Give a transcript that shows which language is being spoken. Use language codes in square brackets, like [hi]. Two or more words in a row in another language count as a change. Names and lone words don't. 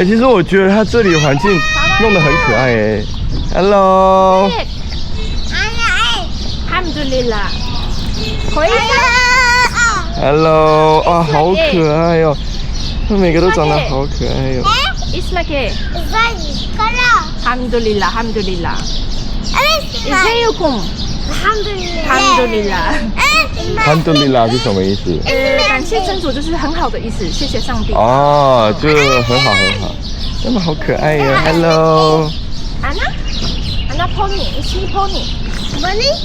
[zh] 其实我觉得它这里的环境弄得很可爱Hello。Alhamdulillah。Hello， 啊，好可爱哦！它每个都长得好可爱哦。Ismake。Alhamdulillah。ازيكم。Alhamdulillah 是什么意思？感谢真主，就是很好的意思，谢谢上帝。哦，就很好。真的好可爱呀 ！Hello。Anna Pony， [en] is he Pony？ [zh] Pony？